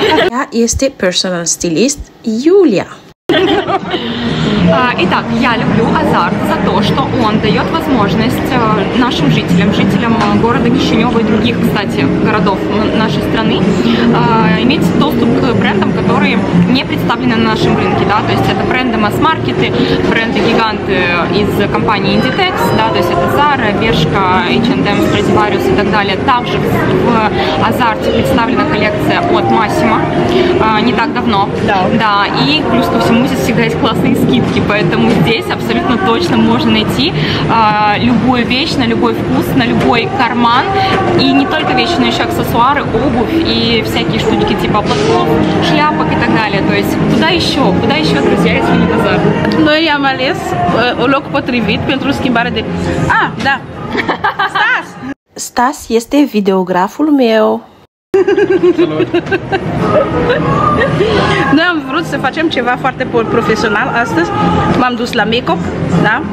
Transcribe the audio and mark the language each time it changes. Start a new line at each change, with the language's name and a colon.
Romanian: Ea este personal stylist Юлия.
Russian: Итак, я люблю Азарт за то, что он дает возможность нашим жителям города Кишинева и других, кстати, городов нашей страны иметь доступ к брендам, которые не представлены на нашем рынке, да, то есть это бренды масс-маркеты, бренды-гиганты из компании Inditex, да, то есть это Zara, Bershka, H&M, Stradivarius и так далее. Также в Азарте представлена коллекция от Massimo не так давно, да, и плюс ко всему здесь всегда есть классные скидки, поэтому здесь абсолютно точно можно найти любую вещь на любой вкус, на любой карман, и не только вещи, но еще аксессуары, обувь и всякие штучки типа платков, шляпок и так далее. То есть куда еще, друзья, если не Азарт?
Romanian: Noi am ales un loc potrivit pentru schimbare de... Ah, da! Stas! Stas este videograful meu. Noi am vrut să facem ceva foarte profesional astăzi. M-am dus la make-up, da?